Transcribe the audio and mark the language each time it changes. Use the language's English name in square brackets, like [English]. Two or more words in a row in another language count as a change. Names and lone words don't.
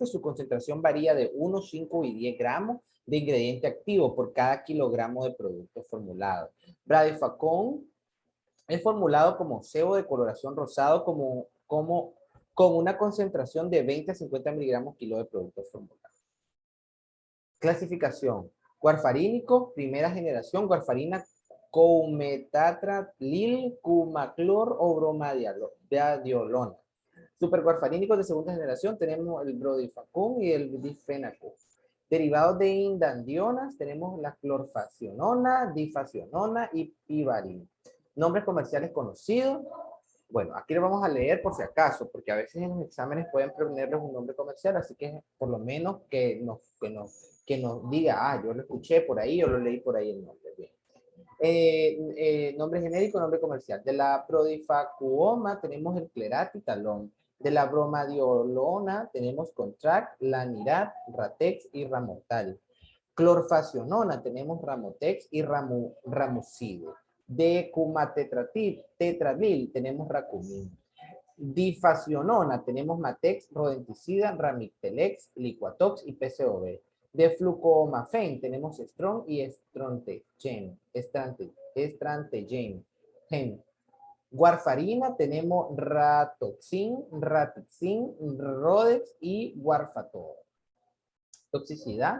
[Spanish] Su concentración varía de 1, 5 y 10 gramos de ingrediente activo por cada kilogramo de producto formulado. Brodifacoum es formulado como cebo de coloración rosado con una concentración de 20 a 50 miligramos kilo de producto formulado. Clasificación. Warfarínico, primera generación, warfarina coumetatralil, cumaclor o bromadiolona. Superwarfarínicos de segunda generación tenemos el Brodifacoum y el difenacón. Derivados de indandionas tenemos la clorfacionona, difacionona y pivarina. Nombres comerciales conocidos. Bueno, aquí lo vamos a leer por si acaso, porque a veces en los exámenes pueden ponerles un nombre comercial, así que por lo menos que nos diga, ah, yo lo escuché por ahí, yo lo leí por ahí el nombre. Bien. Nombre genérico, nombre comercial. De la prodifacuoma tenemos el cleratitalón. De la bromadiolona tenemos Contract, Lanirat, Ratex y Ramotal. Clorfacionona tenemos Ramotex y Ramucide. De cumatetradil tenemos Racumin. Difacionona tenemos Matex, Rodenticida, Ramictelex, Liquatox y PCOB. De flucomafen tenemos Strong y Estrantegen. Warfarina tenemos Ratoxin, Ratixin, Rodex y Warfator. Toxicidad.